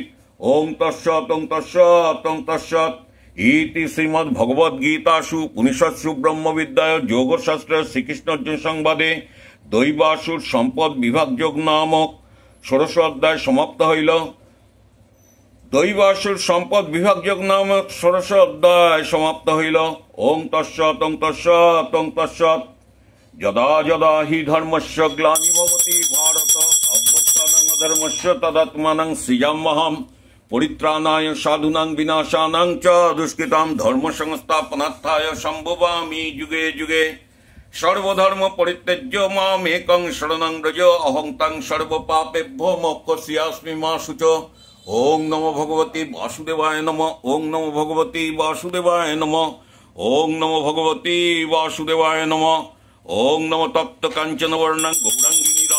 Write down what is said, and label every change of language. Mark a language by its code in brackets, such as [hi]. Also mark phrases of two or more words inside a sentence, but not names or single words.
[sa] ওং তৎসৎ ইতি শ্রীমদ্ ভগবদ গীতাসু উপনিষৎসু ব্রহ্মবিদ্যায় যোগশাস্ত্রে শ্রীকৃষ্ণ অর্জুন সংবাদে দৈবাসুর সম্পদ বিভাগ যোগ নামক ষোড়শ অধ্যায় [bn] সমাপ্ত হইল। [sa] ওং তৎসৎ। যদা যদা হি ধর্মস্য গ্লানির্ভবতি ভারত অভ্যুত্থানং অধর্মস্য তদাত্মানং সৃজাম্যহম পরিত্রাণায় সাধুনাং বিনাশানাং চ দুষ্কৃতাং ধর্ম সংস্থাপনার্থায় সম্ভবামি যুগে যুগে। সর্বধর্ম পরিত্যজ্য মাম একং শরণং ব্রজ অহং তং সর্বপাপেভ্যো মোক্ষয়িষ্যামি মা শুচো। ওং নমো ভগবতে বাসুদেবায় নমঃ। ওং নমো ভগবতে বাসুদেবায় নমঃ। ওং নমো ভগবতে বাসুদেবায় নমঃ। ওং নমো তপ্ত কাঞ্চন বর্ণং গৌরাঙ্গী